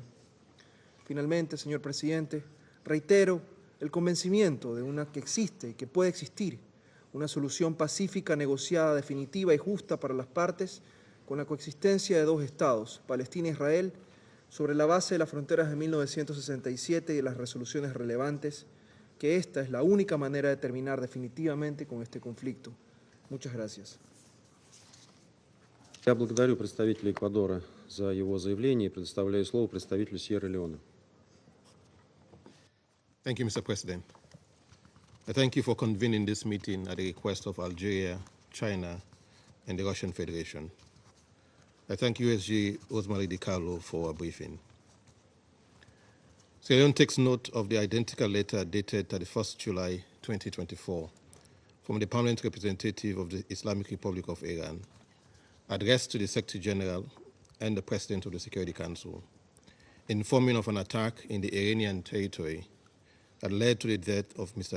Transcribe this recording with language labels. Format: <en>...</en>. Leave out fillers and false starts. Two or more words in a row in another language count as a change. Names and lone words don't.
<es>Finalmente, señor presidente, reitero el convencimiento de que existe y que puede existir una solución pacífica, negociada, definitiva y justa para las partes, con la coexistencia de dos estados, Palestina e Israel, sobre la base de las fronteras de 1967 y de las resoluciones relevantes, que esta es la única manera de terminar definitivamente con este conflicto. Muchas gracias.</es> <ru>Я благодарю представителя Эквадора за его заявление и предоставляю слово представителю Сьерра-Леоне.</ru> <en>Thank you, Mr. President. I thank you for convening this meeting at the request of Algeria, China, and the Russian Federation. I thank USG Rosemary Di Carlo for a briefing. Sierra Leone takes note of the identical letter dated 31st July 2024 from the permanent representative of the Islamic Republic of Iran, addressed to the Secretary General and the President of the Security Council, informing of an attack in the Iranian territory that led to the death of Mr.</en>